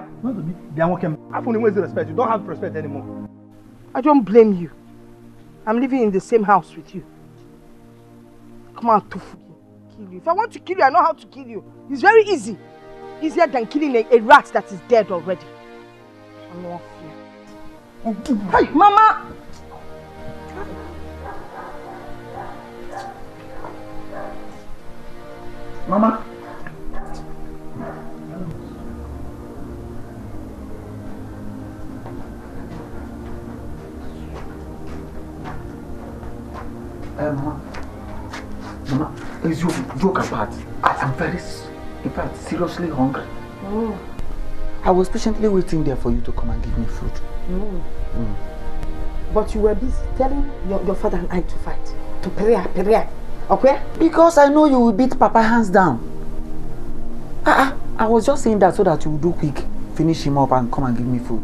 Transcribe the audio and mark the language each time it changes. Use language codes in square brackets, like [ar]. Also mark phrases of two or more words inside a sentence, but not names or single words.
[en] They are working. I only waste respect. You don't have respect anymore. I don't blame you. I'm living in the same house with you. Come on, to kill you. If I want to kill you, I know how to kill you. It's very easy. easier than killing a rat that is dead already. Hey, Mama! Mama? Mama, please joke apart. I am in fact, seriously hungry. I was patiently waiting there for you to come and give me food. But you were busy telling your father and I to fight. To pray. Okay? Because I know you will beat Papa hands down. I was just saying that so that you will do quick, finish him up and come and give me food.